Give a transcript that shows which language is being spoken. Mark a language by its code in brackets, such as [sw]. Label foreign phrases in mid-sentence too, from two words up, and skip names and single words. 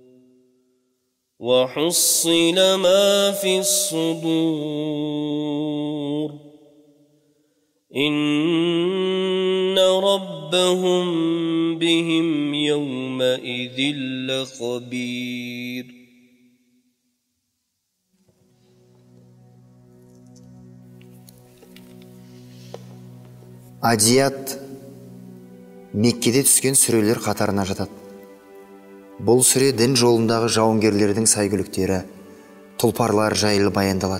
[ar] وحصل ما في الصدور إن ربهم بهم يومئذ لخبير. [kk] Адият Меккеде түскен сүрелер қатарына жатады. Бұл сүре дін жолындағы жауынгерлердің сәйгүліктері, тұлпарлар жайлы баяндалады.